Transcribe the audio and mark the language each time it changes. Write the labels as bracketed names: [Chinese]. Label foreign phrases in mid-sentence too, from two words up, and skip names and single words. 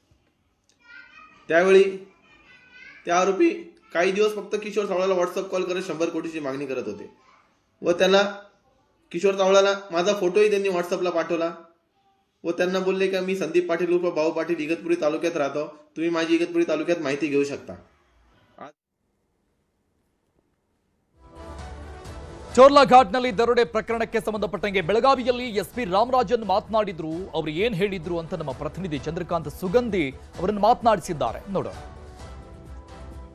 [Marathi] त्यावेळी त्या आरोपी काही दिवस फक्त किशोर सावळ्याला व्हॉट्सअप कॉल करत 100 कोटीची मागणी करत होते. व त्याला किशोर सावळ्याला माझा फोटोही त्यांनी व्हॉट्सअपला पाठवला व त्यांना बोलले की मी संदीप पाटील उर्फ भाऊ पाटील इगतपुरी तालुक्यात राहतो, तुम्ही माझी इगतपुरी तालुक्यात माहिती घेऊ शकता. [Kannada] ಚೋರ್ಲಾ ಘಾಟ್ನಲ್ಲಿ ದರೋಡೆ ಪ್ರಕರಣಕ್ಕೆ ಸಂಬಂಧಪಟ್ಟಂಗೆ ಬೆಳಗಾವಿಯಲ್ಲಿ SP ರಾಮರಾಜನ್ ಮಾತನಾಡಿದ್ರು. ಅವರು ಏನ್ ಹೇಳಿದ್ರು ಅಂತ ನಮ್ಮ ಪ್ರತಿನಿಧಿ ಚಂದ್ರಕಾಂತ್ ಸುಗಂಧಿ ಅವರನ್ನು ಮಾತನಾಡಿಸಿದ್ದಾರೆ. ನೋಡೋಣ.